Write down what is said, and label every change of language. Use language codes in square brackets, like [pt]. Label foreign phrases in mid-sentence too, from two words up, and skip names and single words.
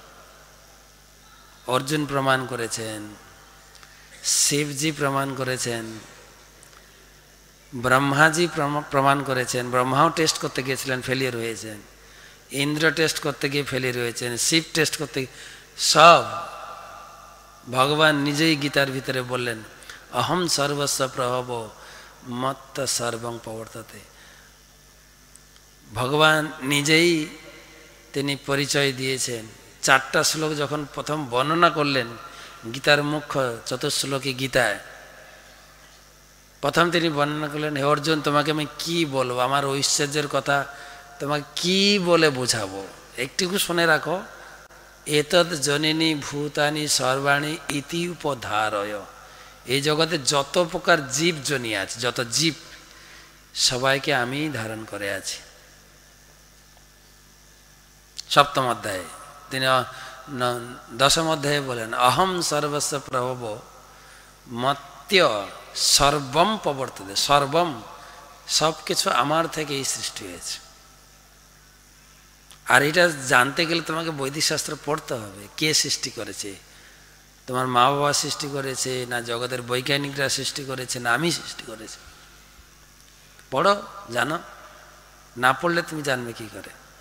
[bn] অর্জুন প্রমাণ করেছেন, শিবজি প্রমাণ করেছেন, ব্রহ্মাজি প্রমাণ করেছেন। ব্রহ্মাও টেস্ট করতে গিয়েছিলেন, ফেলিয়ার হয়েছেন। ইন্দ্র টেস্ট করতে গিয়ে ফেলিয়ার হয়েছেন। শিব টেস্ট করতে, সব ভগবান নিজেই গীতার ভিতরে বললেন, [sa] অহম সর্বস্ব প্রভব মত্ত সর্বং প্রবর্ততে। [bn] ভগবান নিজেই তিনি পরিচয় দিয়েছেন। 4টা শ্লোক যখন প্রথম বর্ণনা করলেন গীতার মুখ্য চতুর্শ্লোকী গীতায়, প্রথম তিনি বর্ণনা করলেন, হে অর্জুন, তোমাকে আমি কি বলবো, আমার ঐশ্বর্যের কথা তোমাকে কি বলে বোঝাবো, একটুকু শুনে রাখো। [sa] এতদ জননী ভূতানি সর্বাণী ইতি উপধারয়। [bn] এই জগতে যত প্রকার জীব জনি আছে, যত জীব, সবাইকে আমি ধারণ করে আছি। 7ম অধ্যায়ে তিনি 10ম অধ্যায়ে বলেন, [sa] অহম সর্বস্ব প্রভব মত্য সর্বম প্রবর্ততে। সর্বম, [bn] সব কিছু আমার থেকেই সৃষ্টি হয়েছে। আর এটা জানতে গেলে তোমাকে বৈদিক শাস্ত্র পড়তে হবে। কে সৃষ্টি করেছে? তোমার মা বাবা সৃষ্টি করেছে, না জগতের বৈজ্ঞানিকরা সৃষ্টি করেছে, না আমি সৃষ্টি করেছি? পড়ো, জানো। না পড়লে তুমি জানবে কি করে?